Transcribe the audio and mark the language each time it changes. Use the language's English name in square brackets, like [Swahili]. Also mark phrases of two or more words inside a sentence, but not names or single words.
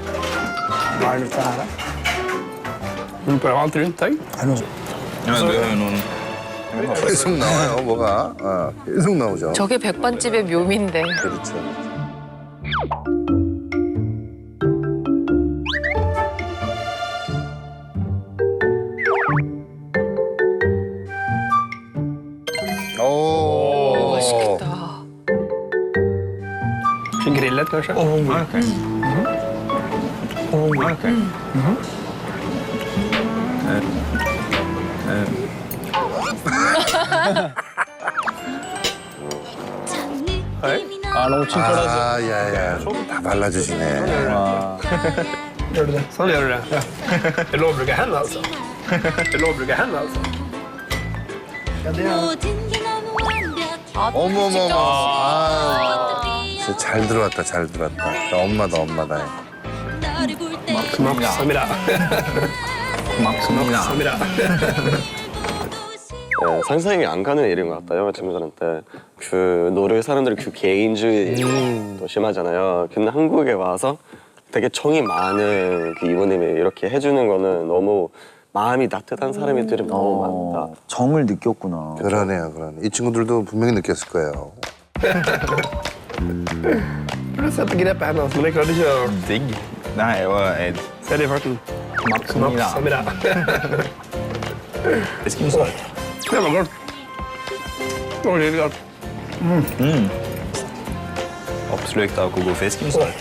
[Norwegian] Hva er dette her, da? Du prøver alt rundt deg. Er det noe sånt? Ja, men du har jo noen... [Korean] 계속 나와요 뭐가. 계속 나오죠. 저게 백반집의 묘미인데. 그렇죠. 오. 맛있겠다. [Norwegian] Grillet, kanskje? Ok. Ok. [Korean] 아, 야야. 다 발라주시네. [Norwegian] Gjør du det? Sånn gjør du det. Ja. Det er lov å bruke hendene, altså. Det er lov å bruke hendene, altså. [Korean] 어머머머. 아, 진짜 잘 들어왔다, 잘 들어왔다. 엄마다, 엄마다. [Norwegian] Maksamira. Maksamira. [Korean] 상상이 안 가는 일인 것 같아요, 친구들한테. 그 노르웨이 사람들이 그 개인주의도 심하잖아요. 근데 한국에 와서 되게 정이 많은 그 이모님이 이렇게 해주는 거는 너무 마음이 따뜻한 사람들이 너무 많다. 정을 느꼈구나. 그러네요, 그러네. 이 친구들도 분명히 느꼈을 거예요. [Norwegian] Du setter grepet hennes, men jeg klarte ikke å Digg. Nei, og se det i farten. Maksamira. fiskemsalt. Det var godt. Det var litt godt. Oppslukt av hvor god fiskemsalt.